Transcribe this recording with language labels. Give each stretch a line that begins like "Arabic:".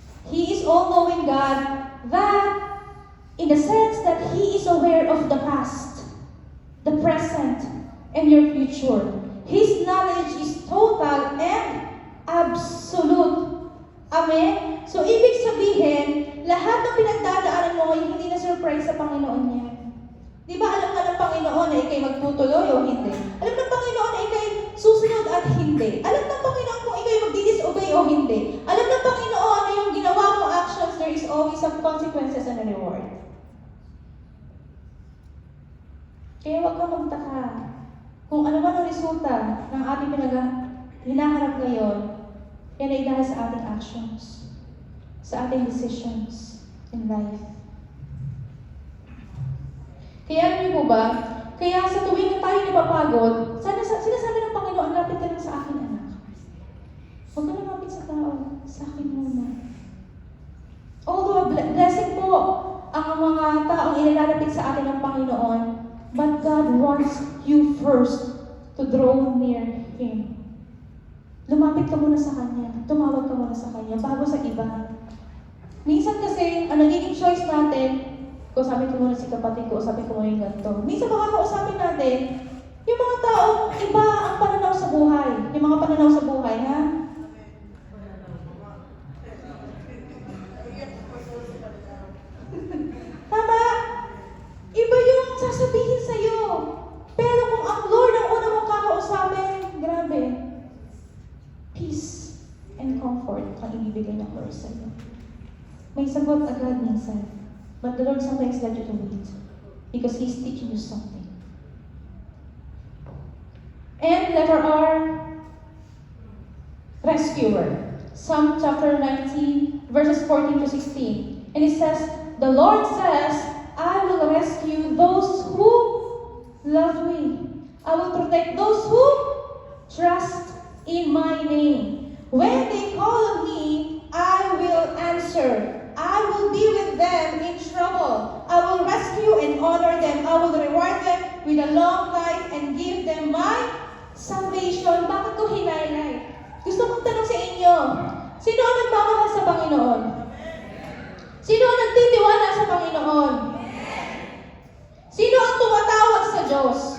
English: He is all-knowing God that in the sense that He is aware of the past, the present, and your future. His knowledge is total and absolute. Amen?
Filipino: So, ibig sabihin, lahat ng pinagdadaanan mo ay hindi na surprise sa Panginoon niya. Di ba alam nga ng Panginoon na ikay magtutuloy o hindi? Alam ng Panginoon na ikay susunod at hindi. Alam ng Panginoon kung ikay magdi-disobey o hindi. Alam ng Panginoon na yung ginawa mong
English: actions, there is always some consequences and a reward.
Filipino: Kaya huwag kang magtaka kung ano man ang resulta ng ating hinaharap ngayon, yan ay dahil sa ating actions, sa ating decisions in life. Kaya alam niyo po ba, Kaya sa tuwing tayo napapagod, sinasabi ng Panginoon, lapit ka lang sa akin, anak. Huwag ka lumapit sa tao, sa akin muna. Although blessing po ang mga taong inilalapit sa atin ng Panginoon,
English: but God wants you first to draw near Him.
Filipino: Lumapit ka muna sa Kanya, tumawag ka muna sa Kanya, bago sa iba. Minsan kasi, ang nagiging choice natin, kausapin ko muna si kapatid ko, kausapin ko muna yung ganito. Minsan baka kausapin natin, yung mga taong iba ang pananaw sa buhay. Yung mga pananaw sa buhay, ha? Tama? Iba yung sasabihin sa'yo. Pero kung ang Lord ang una mong kakausapin, grabe. Peace and comfort ang ibibigay ng Lord sa'yo. May sagot agad minsan.
English: But the Lord sometimes let you to wait. Because He's teaching you something. And letter R, rescuer. Psalm chapter 19, verses 14 to 16. And it says, the Lord says, I will rescue those who love me. I will protect those who trust in my name. When they call on me, I will answer. I will be with them in trouble. I will rescue and honor them. I will reward them with a long life and give them my salvation.
Filipino: Bakit ko hinay-highlight? Gusto kong tanong sa inyo, sino ang nagmamahal sa Panginoon? Sino ang nagtitiwala sa Panginoon? Sino ang tumatawag sa Diyos?